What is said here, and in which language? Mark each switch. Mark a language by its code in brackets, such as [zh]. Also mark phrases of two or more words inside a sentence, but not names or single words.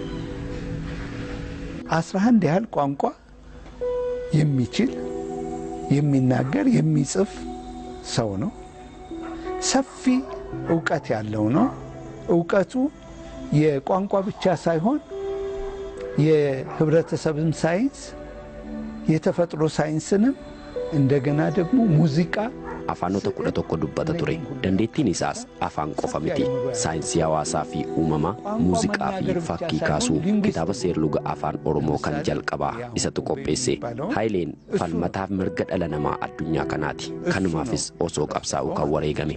[am] 11 ያህል ቋንቋ የሚችል የሚናገር የሚጽፍ ሰው ነው። ሰፊ እውቀት ያለው ነው። እውቀቱ የቋንቋ ብቻ ሳይሆን የህብረተሰብም ሳይንስ የተፈጥሮ ሳይንስንም እንደገና ደግሞ ሙዚቃ [om] afaanota 11 dubbata ture. Dandeettiin isaas afaan qofa miti. Saayinsii hawaasaa fi uumamaa, muuziqaa fi fakkii kaasuu kitaaba seerluga afaan Oromoo kan jalqabaa isatu qopheesse. Haayileen falmataaf mirga dhala namaa addunyaa kanaati. Kanumaafis osoo qabsaa'u kan wareegame.